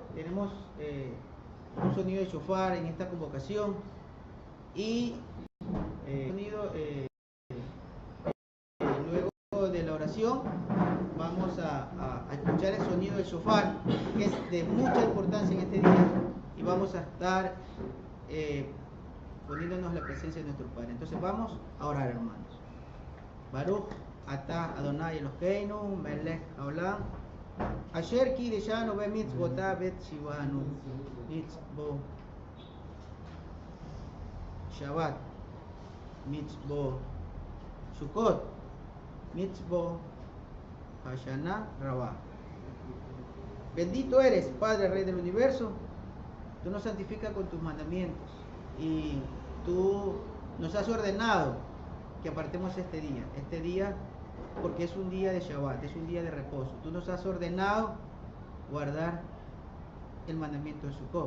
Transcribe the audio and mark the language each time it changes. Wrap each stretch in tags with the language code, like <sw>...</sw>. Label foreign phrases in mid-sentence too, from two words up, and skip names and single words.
<es>Tenemos un sonido de shofar en esta convocación y sonido, luego de la oración vamos a escuchar el sonido del shofar, que es de mucha importancia en este día, y vamos a estar poniéndonos la presencia de nuestro Padre. Entonces vamos a orar, hermanos.</es> <he>ברוך אתה אדוני אלוהינו מלך העולם אשר קדשנו במצוותיו וצוונו מצוות שבת, מצוות סוכות, מצוות השנה רבה.</he> <es>Bendito eres, Padre, Rey del Universo. Tú nos santificas con tus mandamientos y tú nos has ordenado que apartemos este día porque es un día de Shabbat, es un día de reposo. Tú nos has ordenado guardar el mandamiento de Sukkot.</es>